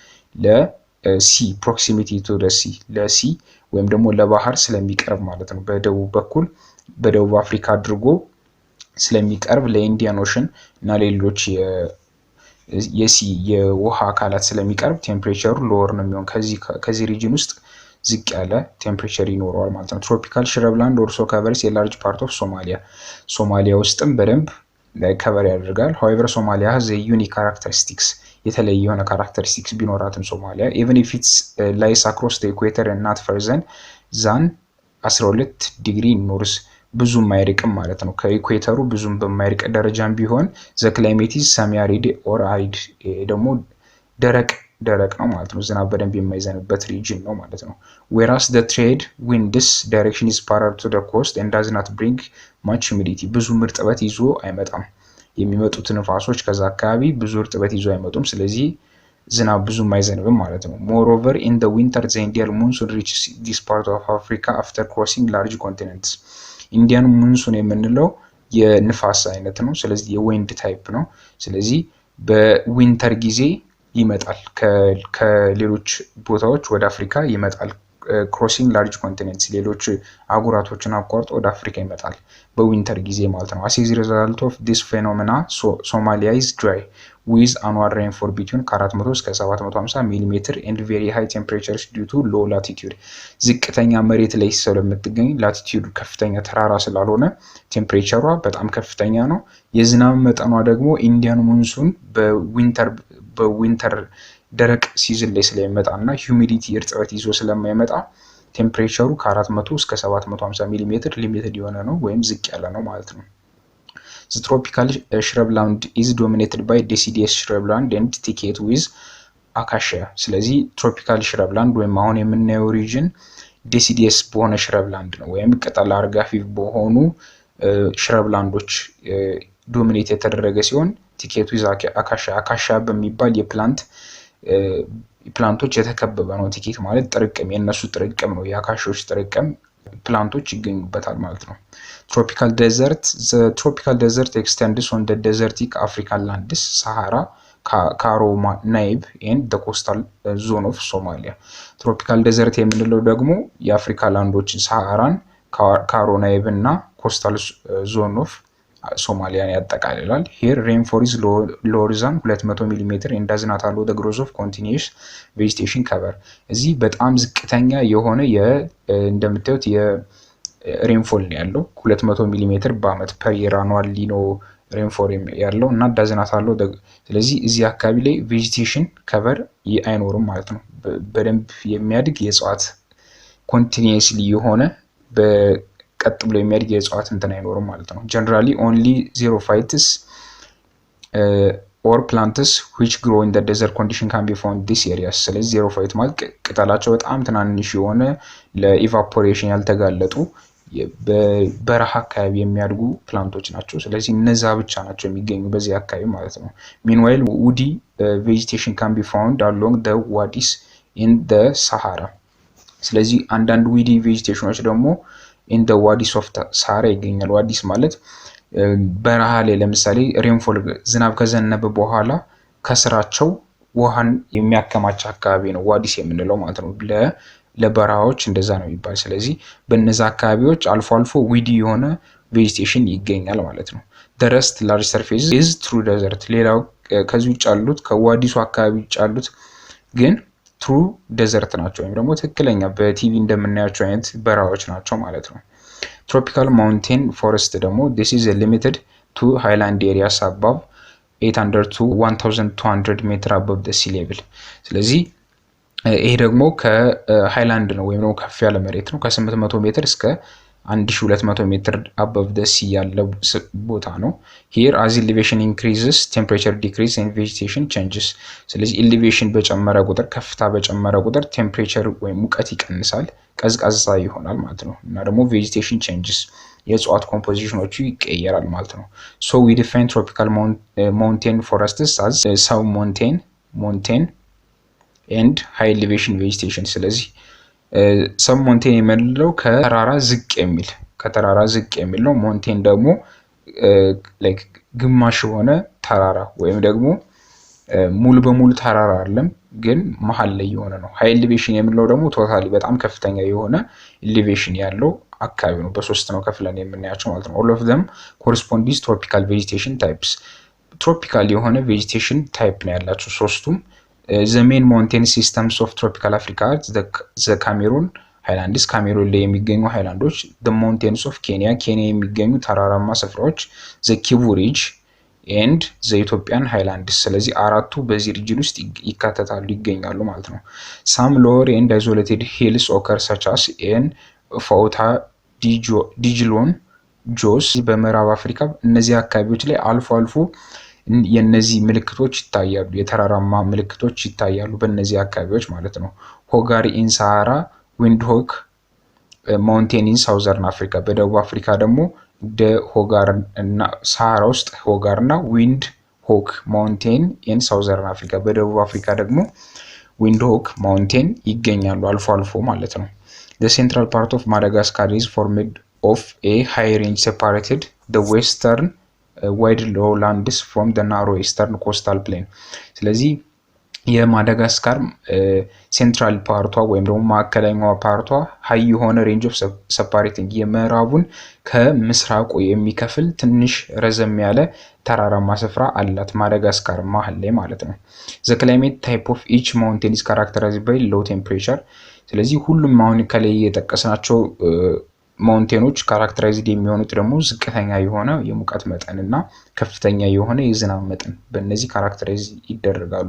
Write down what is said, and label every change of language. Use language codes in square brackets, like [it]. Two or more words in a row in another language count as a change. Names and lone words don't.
[am] ለሲ [en] proximity to the sea [am] ለሲ ወይም ደግሞ ለባህር ስለሚቀርብ ማለት ነው በደቡብ በኩል በደቡብ አፍሪካ አድርጎ ስለሚቀርብ ለኢንዲያን ኦሽን እና ሌሎች የሲ የውሃ አካላት ስለሚቀርብ ቴምፕሬቸሩ ሎወር ነው የሚሆን ከዚህ ሪጅን ውስጥ ዝቅ ያለ ቴምፕሬቸር ይኖረዋል ማለት ነው ትሮፒካል [en] ሽረብላንድ also covers a large part of [am] ሶማሊያ ውስጥም በደንብ ከቨር ያደርጋል [en] however Somalia has a unique characteristics [am] የተለየ የሆነ [en] characteristics [am] ቢኖራትም ሶማሊያ [en] even if it's lies across the equator and not further than 12 degree north [am] ብዙም አይርቅም ማለት ነው ከኢኩዌተሩ ብዙም በማይርቅ ደረጃም ቢሆን [en] the climate is semi-arid or arid ደግሞ [am] ደረቅ ነው ማለት ነው ዝናብ በደንብ የማይዘንብበት ሪጅን ነው ማለት ነው [en] whereas the trade winds direction is parallel to the coast and does not bring much humidity [am] ብዙ እርጥበት ይዞ አይመጣም የሚመጡት ንፋሶች ከዛ አካባቢ ብዙ እርጥበት ይዞ አይመጡም ስለዚህ ዝናብ ብዙም አይዘንብም ማለት ነው [en] moreover in the winter the Indian monsoon reaches this part of Africa after crossing large continents [am] ኢንዲያን ሙንሱን የምንለው የንፋስ አይነት ነው ስለዚህ የዊንድ ታይፕ ነው ስለዚህ በዊንተር ጊዜ ይመጣል ከሌሎች ቦታዎች ወደ አፍሪካ ይመጣል [en] crossing large continents [am] ሌሎች አህጉራቶችን አቋርጦ ወደ አፍሪካ ይመጣል በዊንተር ጊዜ ማለት ነው። [en] as a result of this phenomena Somalia is dry with annual rainfall between 400 [am] እስከ 750 mm [en] and very high temperatures due to low latitude [am] ዝቅተኛ መሬት ላይ ስለምትገኝ ላቲቲዩድ ከፍተኛ ተራራ ስላልሆነ ቴምፕሬቸሯ በጣም ከፍተኛ ነው። የዝናብ መጠኗ ደግሞ ኢንዲያን ሞንሱን በዊንተር ደረቅ ሲዝን ላይ ስለሚመጣና ሂዩሚዲቲ እርጥበት ይዞ ስለማይመጣ ቴምፕሬቸሩ ከ400 እስከ 750 ሚሊ ሜትር ሊሚትድ የሆነ ነው ወይም ዝቅ ያለ ነው ማለት ነው። [en] The tropical shrubland is dominated by deciduous shrubland and thicket with acacia [am] ስለዚህ [en] tropical shrubland [am] ወይም አሁን የምናየው ሪጅን deciduous በሆነ shrubland ነው ወይም ቅጠል አርጋፊ በሆኑ shrublandoች ዶሚኔት የተደረገ ሲሆን [en] thicket with acacia [am] በሚባል ፕላንቶች የተከበበ ነው። ቲኬት ማለት ጥርቅም የነሱ ጥርቅም ነው። የአካሾች ጥርቅም ፕላንቶች ይገኙበታል ማለት ነው። [en] tropical desert the tropical desert extends on the desertic African lands Sahara Karo Naib and the coastal zone of Somalia tropical desert [am] የምንለው ደግሞ የአፍሪካ ላንዶች ሳሃራን ካሮ ናይብ እና [en] coastal zone of Somalia ያጠቃልላል። here rainfall is lower than 200 mm and does not allow the growth of continuous vegetation cover [am] እዚህ በጣም ዝቅተኛ የሆነ እንደምታዩት የሬንፎል ያለው 200 mm በአመት [en] per year annually [am] ነው ሬንፎል ያለው እና [en] does not allow [am] ስለዚህ እዚህ አካባቢ ላይ [en] vegetation cover [am] አይኖርም ማለት ነው። በደንብ የሚያድግ የእጽዋት continuously የሆነ ቀጥ ብሎ የሚያድግ የእጽዋት እንትን አይኖርም ማለት ነው። [en] generally only xerophytes or plants which grow in the desert condition can be found in this areas [am] ስለዚህ xerophyte ማለት ቅጠላቸው በጣም ትናንሽ የሆነ ለኢቫፖሬሽን ያልተጋለጡ በበረሃ አካባቢ የሚያድጉ ፕላንቶች ናቸው። ስለዚህ እነዛ ብቻ ናቸው የሚገኙ በዚህ አካባቢ ማለት ነው። [en] meanwhile woody vegetation can be found along the wadis in the Sahara [am] ስለዚህ አንዳንድ [en] woody vegetationዎች [am] ደግሞ [en] in the wadis of the Sahara [am] ይገኛል። ዋዲስ ማለት በረሃ ላይ ለምሳሌ ሬንፎል ዝናብ ከዘነበ በኋላ ከስራቸው ውሃን የሚያከማች አካባቢ ነው ዋዲስ የምንለው ማለት ነው። ለበረሃዎች እንደዛ ነው የሚባል። ስለዚህ በእነዛ አካባቢዎች አልፎ አልፎ ዊዲ የሆነ ቬጂቴሽን ይገኛል ማለት ነው። [en] the rest large surface is true desert [am] ሌላው ከዚህ ውጭ ያሉት ከዋዲሱ አካባቢ ውጭ ያሉት ግን [en] true desert [am] ናቸው ወይም ደግሞ ትክክለኛ በቲቪ እንደምናያቸው አይነት በረሃዎች ናቸው ማለት ነው። [en] tropical mountain forest ደግሞ this is limited to highland areas above 800 to 1200 meter above the sea level [am] ስለዚህ ይሄ ደግሞ ከሃይላንድ ነው ወይም ደግሞ ከፍ ያለ መሬት ነው ከ800 ሜትር እስከ 1200 ሜትር [en] above the sea [am] ያለው ቦታ ነው። [en] here as elevation increases temperature decreases and vegetation changes [am] ስለዚህ elevation በጨመረ ቁጥር ከፍታ በጨመረ ቁጥር temperature ወይም ሙቀት ይቀንሳል ቀዝቃዛ ይሆናል ማለት ነው። እና ደግሞ [en] vegetation changes [am] የእጽዋት ኮምፖዚሽኖቹ ይቀየራል ማለት ነው። [en] so we define tropical mountain forests as sub-mountain and high elevation vegetation [am] ስለዚህ [en] sub-montane [am] የምንለው ከተራራ ዝቅ የሚል ነው። ሞንቴን ደግሞ ላይክ ግማሽ የሆነ ተራራ ወይም ደግሞ ሙሉ በሙሉ ተራራ አይደለም ግን መሃል ላይ የሆነ ነው። [en] high elevation [am] የምንለው ደግሞ ቶታሊ በጣም ከፍተኛ የሆነ ኤሊቬሽን ያለው አካባቢ ነው። በሶስት ነው ከፍለን የምናያቸው ማለት ነው። [en] all of them correspond with tropical vegetation types ትሮፒካል የሆነ vegetation type [am] ነው ያላቸው ሶስቱም። [en] the main mountain systems of tropical Africa the Cameroon highlands [am] ካሜሩን ላይ የሚገኙ ሃይላንዶች [en] the mountains of Kenya [am] የሚገኙ ተራራማ ስፍራዎች [en] the Kivu ridge and the Ethiopian highlands [am] ስለዚህ አራቱ በዚህ ሪጅን ውስጥ ይገኛሉ ማለት ነው። [en] some lower and isolated hills occur such as in Fouta [am] Djilon Jos በምዕራብ አፍሪካ እነዚህ አካባቢዎች ላይ አልፎ አልፎ የነዚህ ምልክቶች ይታያሉ የተራራማ ምልክቶች ይታያሉ በእነዚህ አካባቢዎች ማለት ነው። [en] Hoggar in Sahara Windhoek Mountain in Southern Africa [am] በደቡብ አፍሪካ ደግሞ ሆጋር እና ሳሃራ ውስጥ ሆጋርና [en] Windhoek Mountain in Southern Africa [am] በደቡብ አፍሪካ ደግሞ ዊንድሆክ ማውንቴን ይገኛሉ አልፎ አልፎ ማለት ነው። [en] the central part of Madagascar is formed of a high range separated the western wide lowlands from the narrow eastern coastal plain [am] ስለዚህ የማዳጋስካር ሴንትራል ፓርቷ ወይም ደግሞ ማዕከለኛዋ ፓርቷ ሃይ የሆነ [en] range of separating [am] የምዕራቡን ከምስራቁ የሚከፍል ትንሽ ረዘም ያለ ተራራማ ስፍራ አላት ማዳጋስካር መሃል ላይ ማለት ነው። [en] the climate type of each mountain is characterized by low temperature [am] ስለዚህ ሁሉም አሁን ከላይ የጠቀስናቸው ማውንቴኖች ካራክተራይዝድ የሚሆኑት ደግሞ ዝቅተኛ የሆነ የሙቀት መጠንና ከፍተኛ የሆነ የዝናብ መጠን በእነዚህ ካራክተራይዝ ይደረጋሉ